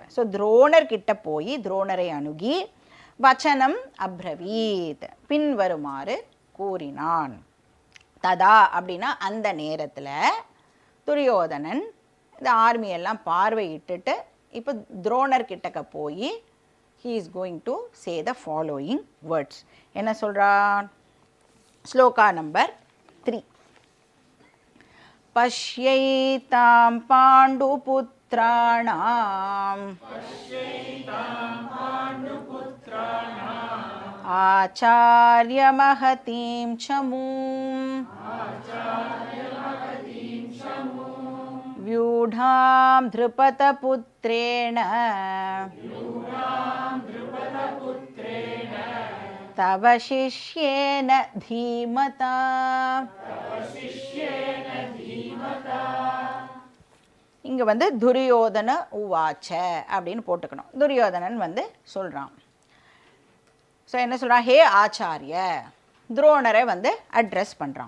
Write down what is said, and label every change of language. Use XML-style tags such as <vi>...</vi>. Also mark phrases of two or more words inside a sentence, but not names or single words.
<ta>ஸோ துரோணர்கிட்ட போய் துரோணரை அணுகி</ta> <sa>வச்சனம் அப்ரவீத்,</sa> <ta>பின்வருமாறு கூறினான். ததா அப்படின்னா அந்த நேரத்தில் துரியோதனன் இந்த ஆர்மியெல்லாம் பார்வையிட்டுட்டு இப்போ துரோணர் கிட்டக்க போய்</ta> <en>he is going to say the following words.</en> <ta>என்ன சொல்கிறான், ஸ்லோகா நம்பர் 3.</ta> <sa>பஷ்யைதாம் பாண்டுபுத்ராணாம் ஆச்சார்யமஹதீம் சமூம் व्यूढां धृपतपुत्रेण तव शिष्येन धीमता.</sa> <ta>இங்கே வந்து</ta> <sa>துரியோதன உவாச்ச</sa> <ta>அப்படின்னு போட்டுக்கணும். துரியோதனன் வந்து சொல்கிறான். ஸோ என்ன சொல்கிறான்,</ta> <sa>ஹே ஆச்சாரிய,</sa> <ta>துரோணரை வந்து அட்ரஸ் பண்ணுறான்.</ta>